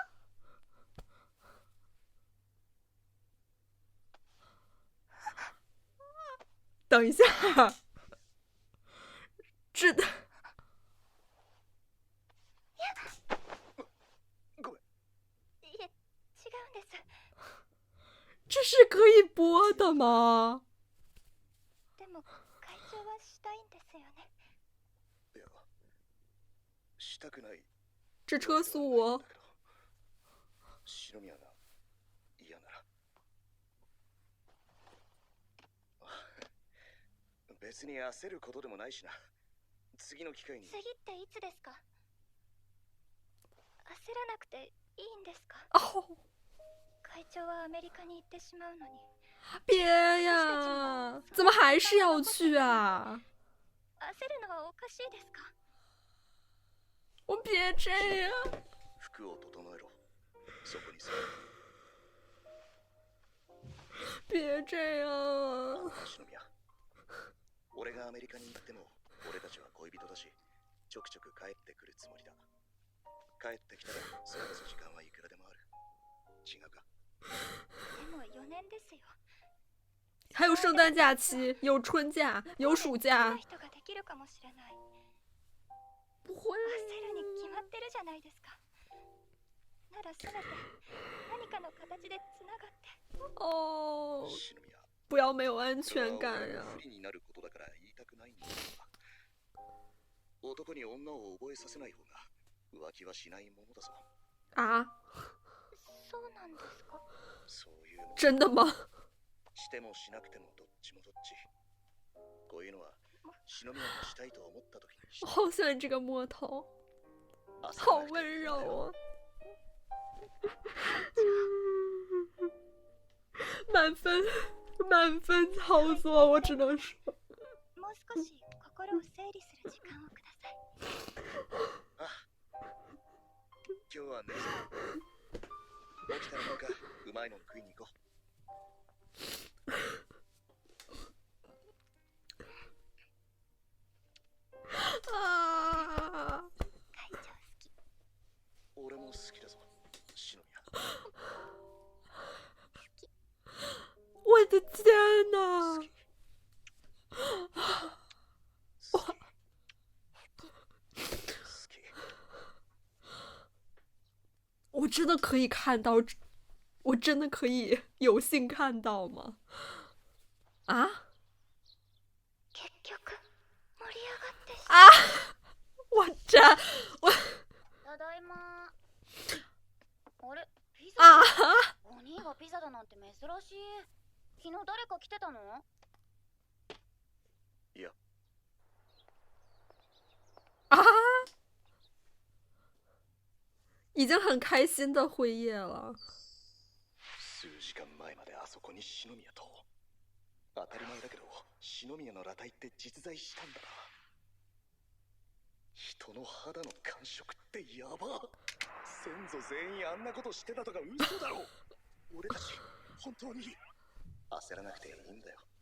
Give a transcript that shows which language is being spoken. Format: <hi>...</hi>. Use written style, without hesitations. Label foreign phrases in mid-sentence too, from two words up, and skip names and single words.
<zh>等一下，这这是可以播的吗？</zh> <ja>でも会長はしたいんですよね。いや、したくない。</ja> <zh>这车速。</zh> <ja>篠宮が嫌なら。別に焦ることでもないしな。次の機会に。次っていつですか？焦らなくていいんですか？会長はアメリカに行ってしまうのに。</ja> <zh>别呀！怎么还是要去啊？</zh> <ja>焦るのはおかしいですか？</ja> <zh>我别这样。</zh> <ja>服を整えろ。そこに座る。</ja> <zh>别这样。</zh> <ja>篠宮。俺がアメリカに行っても俺たちは恋人だし、ちょくちょく帰ってくるつもりだ。帰ってきたらそれこそ時間はいくらでもある。違うか？でも4年ですよ。</ja> <zh>还有圣诞假期，有春假，有暑假。</zh> <ja>人ができるかもしれない。</ja> <zh>不会。</zh> <ja>焦るに決まってるじゃないですか。ならせめて何かの形でつながって。</ja> <zh>哦。不要没有安全感呀。</zh> <ja>不利になることだから言いたくないんだが、男に女を覚えさせない方が浮気はしないものだぞ。</ja> <zh>啊？</zh> <ja>そうなんですか？そういうもの。</ja> <zh>真的吗？</zh> <ja>してもしなくてもどっちもどっち。こういうのは篠宮がしたいと思った時にした。</ja> <zh>好喜欢这个摸头，好温柔啊！满分操作，我只能说。</zh> <ja>もう少し心を整理する時間をください。今日は寝ず起きたらなんかうまいの食いに行こう。</ja> <zh>啊！</zh> <ja>会長好き。俺も好きだぞ、篠宮。</ja> <zh>我的天哪！我真的可以看到，我真的可以有幸看到吗？啊？</zh> <ja>結局盛り上がってし</ja> <zh>啊！我</zh> <ja>ただいま。あれ、ピザ？あお兄がピザだなんて珍しい。昨日誰か来てたの？いや。</ja> <zh>啊！已经很开心的辉夜了。</zh> <ja>数時間前まであそこに篠宮と。当たり前だけど、篠宮の裸体って実在したんだな。人の肌の感触ってやば。先祖全員あんなことしてたとか嘘だろ。俺たち本当に焦らなくていいんだよ。</ja>